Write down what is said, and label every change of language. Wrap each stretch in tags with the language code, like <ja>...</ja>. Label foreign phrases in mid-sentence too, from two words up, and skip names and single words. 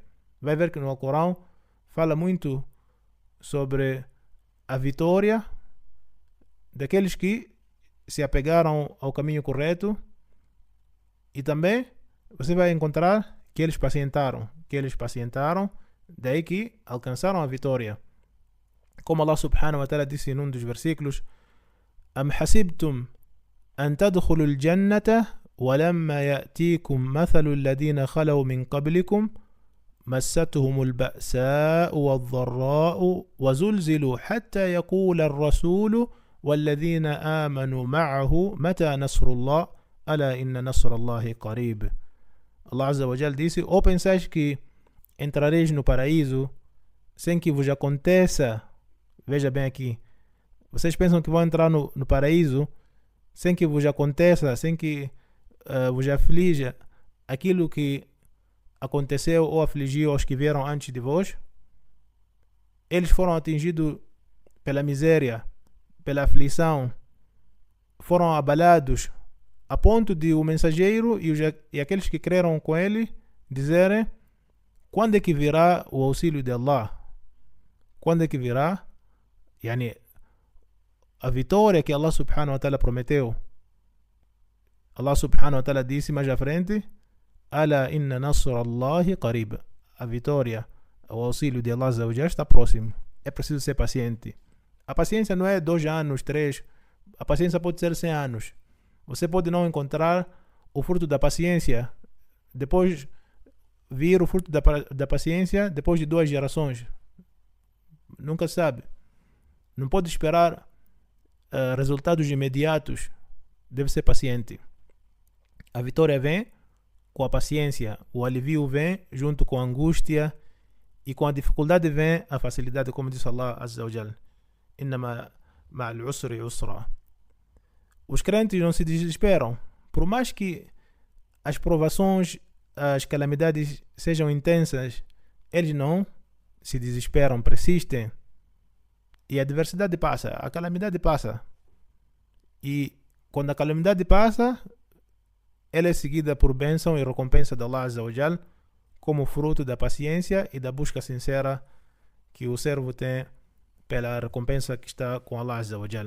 <pt>Vai ver que no Alcorão fala muito sobre a vitória daqueles que se apegaram ao caminho correto, e também você vai encontrar que eles pacientaram, daí que alcançaram a vitória. Como Allah</pt> <ar>سبحانه وتعالى</ar> <pt>disse em um dos versículos:</pt> <ar>أم حسبتم أن تدخلوا الجنة ولما يأتكم مثل الذين خلوا من قبلكم مستهم البأساء والضراء وزلزلوا حتى يقول الرسول والذين آمنوا معه متى نصر الله ألا إن نصر الله قريب.</ar> <pt>Allah</pt> <ar>عز وجل</ar> <pt>disse: ou pensais que entrareis no paraíso sem que vos aconteça, veja bem aqui, vocês pensam que vão entrar no paraíso sem que vos aconteça, sem que vos aflija aquilo que aconteceu ou afligiu aos que vieram antes de vós, eles foram atingidos pela miséria, pela aflição, foram abalados, a ponto de o mensageiro e aqueles que creram com ele dizerem: quando é que virá o auxílio de Allah? Quando é que virá a vitória que Allah</pt> <ar>سبحانه وتعالى</ar> <pt>prometeu? Allah</pt> <ar>سبحانه وتعالى</ar> <pt>disse mais à frente:</pt> <ar>ألا إن نصر الله قريب.</ar> <pt>A vitória, o auxílio de Allah já está próximo. É preciso ser paciente. A paciência não é 2 anos, 3. A paciência pode ser 100 anos. Você pode não encontrar o fruto da paciência, depois vir o fruto da paciência depois de 2 gerações. Nunca sabe. Não pode esperar resultados imediatos. Deve ser paciente. A vitória vem com a paciência. O alívio vem junto com a angústia. E com a dificuldade vem a facilidade, como disse Allah</pt> <ar>عز وجل. إنما مع العسر يسرا.</ar> <pt>Os crentes não se desesperam. Por mais que as provações, as calamidades sejam intensas, eles não se desesperam, persistem. E a adversidade passa, a calamidade passa. E quando a calamidade passa, ela é seguida por bênção e recompensa de Allah</pt> <ar>عز وجل,</ar> <pt>como fruto da paciência e da busca sincera que o servo tem pela recompensa que está com Allah</pt> <ar>عز وجل.</ar>